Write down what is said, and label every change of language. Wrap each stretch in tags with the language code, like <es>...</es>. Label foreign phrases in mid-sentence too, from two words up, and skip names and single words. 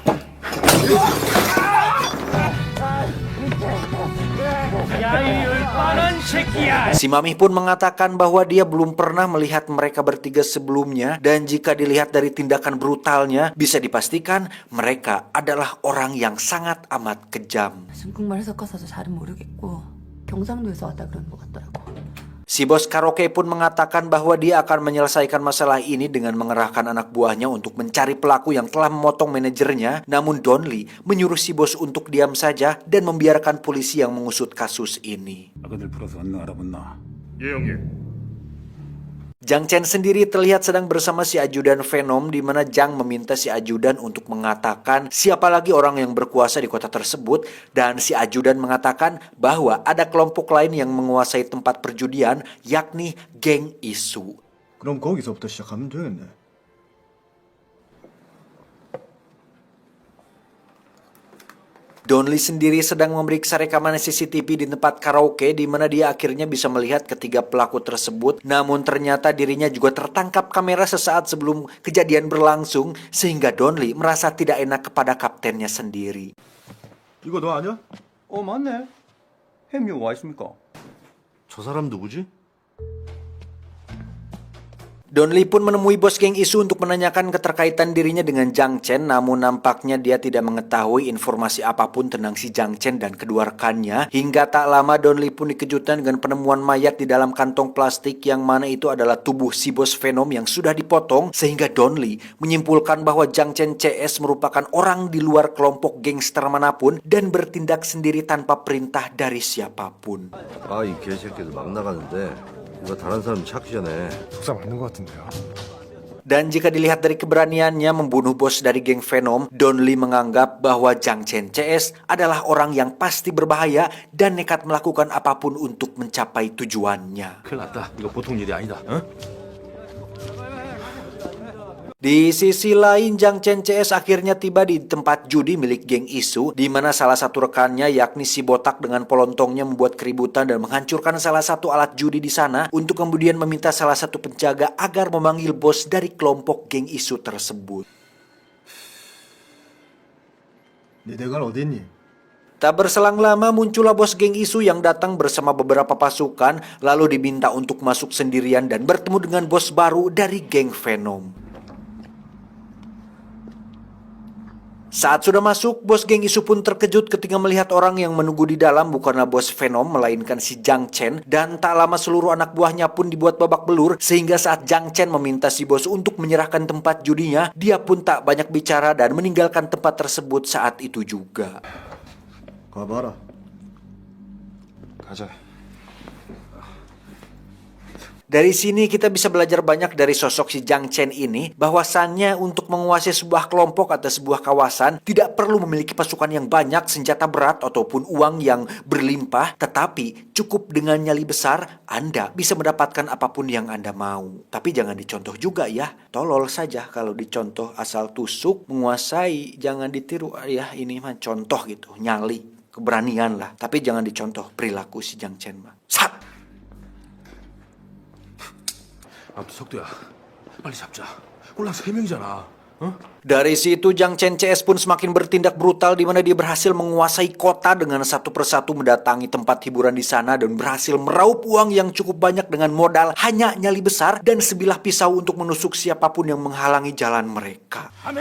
<id>Si mami pun mengatakan bahwa dia belum pernah melihat mereka bertiga sebelumnya, dan jika dilihat dari tindakan brutalnya, bisa dipastikan mereka adalah orang yang sangat amat kejam.</id> <ko>중국말 섞어서도 잘은 모르겠고 경상도에서 왔다 그러는 것 같더라고.</ko> <id>Si bos karaoke pun mengatakan bahwa dia akan menyelesaikan masalah ini dengan mengerahkan anak buahnya untuk mencari pelaku yang telah memotong manajernya. Namun Don Lee menyuruh si bos untuk diam saja dan membiarkan polisi yang mengusut kasus ini.</id> <ko>아그들 풀어서 언능 알아봤나? 예, 형님.</ko> <id>Jang Chen sendiri terlihat sedang bersama si ajudan Venom, di mana Jang meminta si ajudan untuk mengatakan siapa lagi orang yang berkuasa di kota tersebut, dan si ajudan mengatakan bahwa ada kelompok lain yang menguasai tempat perjudian, yakni geng Isu.</id> <ko>그럼 거기서부터 시작하면 되겠네.</ko> <id>Don Lee sendiri sedang memeriksa rekaman CCTV di tempat karaoke, di mana dia akhirnya bisa melihat ketiga pelaku tersebut. Namun ternyata dirinya juga tertangkap kamera sesaat sebelum kejadian berlangsung, sehingga Don Lee merasa tidak enak kepada kaptennya sendiri.</id> <ko>이거 너 아니야? 맞네. 햄이 와 있습니까? 저 사람 누구지?</ko> <id>Don Lee pun menemui bos geng Isu untuk menanyakan keterkaitan dirinya dengan Jang Chen, namun nampaknya dia tidak mengetahui informasi apapun tentang si Jang Chen dan kedua rekannya. Hingga tak lama Don Lee pun dikejutkan dengan penemuan mayat di dalam kantong plastik, yang mana itu adalah tubuh si bos Venom yang sudah dipotong, sehingga Don Lee menyimpulkan bahwa Jang Chen CS merupakan orang di luar kelompok gangster manapun dan bertindak sendiri tanpa perintah dari siapapun.</id> <ko>아, 이 개새끼들 막 나가는데 이거 다른 사람 찾기 전에 속사 맞는 것 같은데요.</ko> <id>Dan jika dilihat dari keberaniannya membunuh bos dari geng Venom, Don Lee menganggap bahwa Jang Chen CS adalah orang yang pasti berbahaya dan nekat melakukan apapun untuk mencapai tujuannya.</id> <ko>큰일 났다. 이거 보통 일이 아니다. 어?</ko> <id>Di sisi lain, Jang Chen CS akhirnya tiba di tempat judi milik geng Isu, di mana salah satu rekannya, yakni si botak dengan polontongnya, membuat keributan dan menghancurkan salah satu alat judi di sana, untuk kemudian meminta salah satu penjaga agar memanggil bos dari kelompok geng Isu tersebut.</id> <ko>네 대가는 어디 있니?</ko> <id>Tak berselang lama muncullah bos geng Isu yang datang bersama beberapa pasukan, lalu diminta untuk masuk sendirian dan bertemu dengan bos baru dari geng Venom. Saat sudah masuk, bos geng Isu pun terkejut ketika melihat orang yang menunggu di dalam bukanlah bos Venom, melainkan si Jang Chen, dan tak lama seluruh anak buahnya pun dibuat babak belur, sehingga saat Jang Chen meminta si bos untuk menyerahkan tempat judinya, dia pun tak banyak bicara dan meninggalkan tempat tersebut saat itu juga.</id> <ko>가봐라. 가자.</ko> <id>Dari sini kita bisa belajar banyak dari sosok si Jang Chen ini, bahwasannya untuk menguasai sebuah kelompok atau sebuah kawasan tidak perlu memiliki pasukan yang banyak, senjata berat, ataupun uang yang berlimpah, tetapi cukup dengan nyali besar, Anda bisa mendapatkan apapun yang Anda mau. Tapi jangan dicontoh juga ya, tolol saja kalau dicontoh asal tusuk, menguasai, jangan ditiru ya, ini mah contoh gitu, nyali, keberanian lah. Tapi jangan dicontoh perilaku si Jang Chen mah. Sat!</id> <ko>아무튼 석두야, 빨리 잡자. 꼴랑 3명이잖아. 어?</ko> <id>Dari situ Jang Chen CS pun semakin bertindak brutal di mana dia berhasil menguasai kota dengan satu persatu mendatangi tempat hiburan di sana dan berhasil meraup uang yang cukup banyak dengan modal hanya nyali besar dan sebilah pisau untuk menusuk siapapun yang menghalangi jalan mereka.</id>